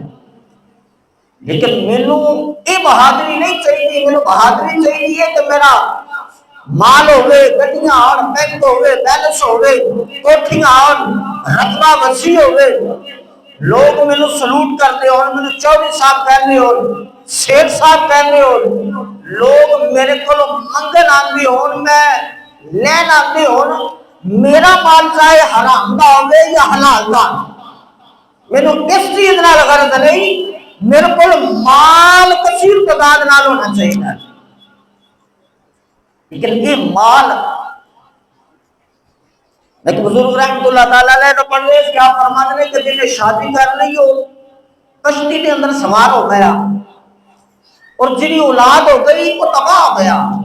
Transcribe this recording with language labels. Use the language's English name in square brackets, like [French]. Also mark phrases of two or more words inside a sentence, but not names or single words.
[Punjabi] لیکن مینوں یہ بہادری نہیں چاہیے، مینوں بہادری چاہیے کہ میرا مال ہوئے، گڈیاں اور بینک ہوئے، بیلنس ہوئے، کوٹھیاں اور رقبہ وسیع ہوئے، لوگ مینوں سلوٹ کرتے ہون، مینوں چودھری صاحب کہنے ہون، سیٹھ صاحب کہنے ہون، لوگ میرے کو منگن آندے ہون، میں لین آندے ہون، میرا مال چاہے حرام دا ہوئے یا حلال دا، مینوں اس چیز نال غرض نہیں، میرے کو مال کثیر تعداد نال ہونا چاہیے، [Urdu] لیکن یہ مال ایک بزرگ رحمت اللہ تعالیٰ علیہ نے پڑھنے کیا فرماتے ہیں کہ جنہیں شادی کر لی ہو کشتی کے اندر سوار ہو گیا اور جنہیں اولاد ہو گئی وہ تباہ ہو گیا۔